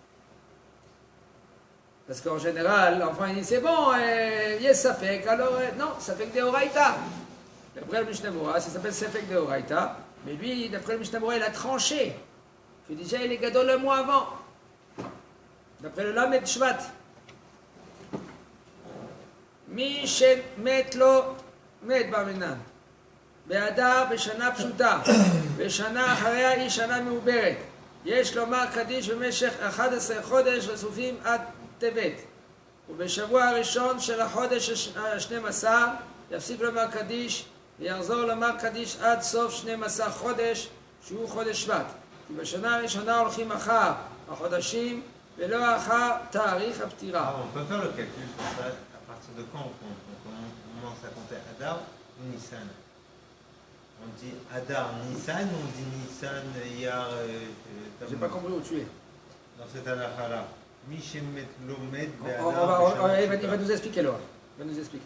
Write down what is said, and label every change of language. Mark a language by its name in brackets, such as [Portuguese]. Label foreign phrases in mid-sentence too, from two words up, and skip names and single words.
[French] Parce qu'en général, l'enfant il dit c'est bon, yes, ça fait. Alors, non, ça fait que des Horaïta. D'après le Mishneh Moura, ça s'appelle [Hebrew] ספק דאורייתא. [French] Mais lui, d'après le Mishneh Moura, il a tranché. Que déjà, il est gadol un mois avant. D'après le Lamed Shvat. [Hebrew] מי שמת לו, מת במנן. באדר בשנה פשוטה, בשנה אחריה היא שנה מעוברת. יש לומר קדיש במשך 11 חודש רצופים עד טבת. ובשבוע הראשון של החודש ה-12 יפסיק לומר קדיש ויחזור לומר קדיש עד סוף 12 חודש שהוא חודש שבט. כי בשנה הראשונה הולכים אחר החודשים ולא אחר תאריך הפטירה. [French] On peut faire le calcul sur ça. À partir de quand on commence à compter Adar ou Nissan? On dit Adar Nissan ou on dit Nissan Iyar J'ai pas compris où tu es. dans cette halakha-là? [Hebrew] מי שמת לו [French] Il va nous expliquer là. Il va nous expliquer.